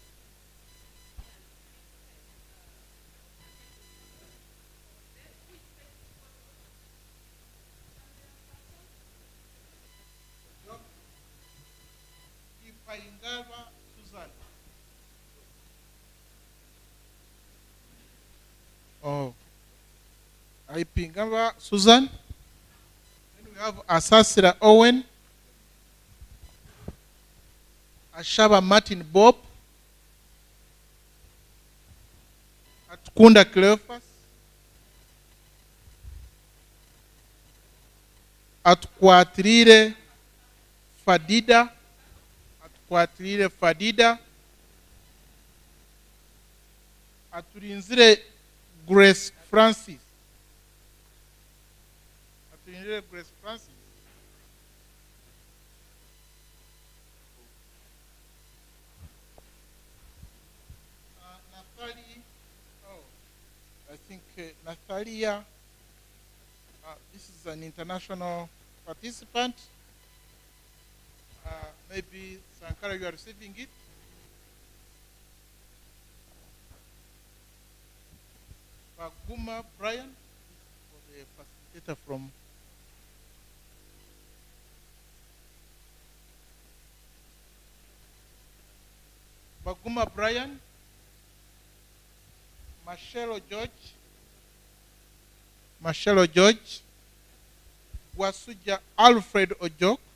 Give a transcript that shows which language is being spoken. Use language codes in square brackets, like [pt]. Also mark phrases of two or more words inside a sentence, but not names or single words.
[en] Ipaingava Susan. Oh, Ipaingava Susan. Then we have Asasira Owen. Ashaba Martin Bob, Atkunda Cleophas, atukwatirire Fadida, atukwatirire Fadida, aturinzire Grace Francis, aturinzire Grace Francis. Nathalie, I think Nathalia, this is an international participant. Maybe Sankara, you are receiving it. Baguma Brian, for the facilitator from Baguma Brian, Marcelo George, Wasuja Alfred Ojok,